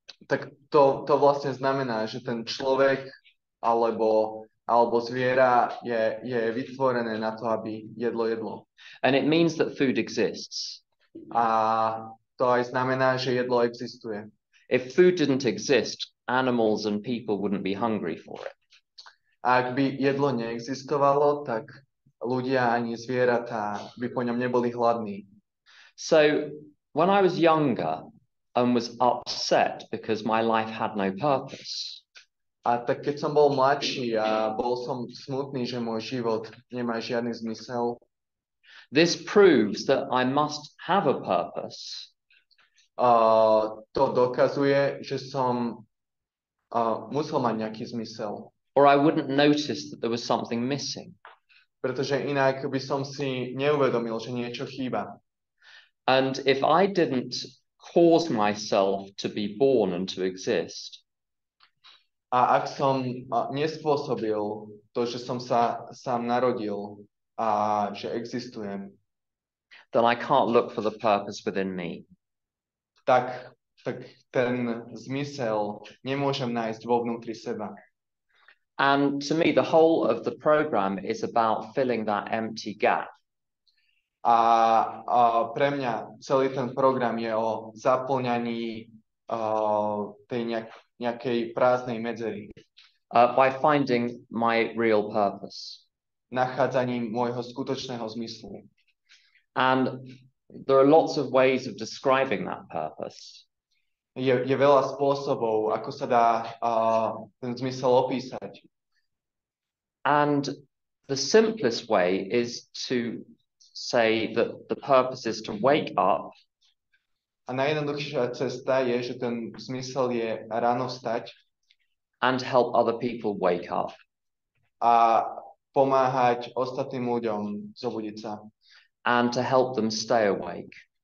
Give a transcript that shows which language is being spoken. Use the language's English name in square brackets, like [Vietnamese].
[Slovak] Tak to vlastne znamená, že ten človek alebo zviera je vytvorené na to, aby jedlo. [English] And it means that food exists. [Slovak] A to aj znamená, že jedlo existuje. [English] If food didn't exist, animals and people wouldn't be hungry for it. [Slovak] Ak by jedlo neexistovalo, tak ľudia ani zvieratá by po ňom neboli hladní. [English] So when I was younger and was upset because my life had no purpose, [Slovak] A tak keď som bol mladší a bol som smutný, že môj život nemá žiadny zmysel, [English] this proves that I must have a purpose. [Slovak] To dokazuje, že som musel mať nejaký zmysel. [English] Or I wouldn't notice that there was something missing. [Slovak] Pretože inak by som si neuvedomil, že niečo chýba. [English] And if I didn't cause myself to be born and to exist, [Slovak] A ak som nespôsobil to, že som sa sám narodil a že existujem, [English] then I can't look for the purpose within me. [Slovak] tak ten zmysel nemôžem nájsť vo vnútri seba. [English] And to me, the whole of the program is about filling that empty gap. [Slovak] A pre mňa celý ten program je o zaplňaní tej nejakej prázdnej medzery. [English] By finding my real purpose. [Slovak] Nachádzaním môjho skutočného zmyslu. [English] And there are lots of ways of describing that purpose. [Slovak] Je veľa spôsobov, ako sa dá ten zmysel opísať. [English] And the simplest way is to say that the purpose is to wake up. [Slovak] A najjednoduchšia cesta je, že ten zmysel je ráno vstať [English] and help other people wake up. [Slovak] A pomáhať ostatným ľuďom zobudiť sa. [English] And to help them stay awake.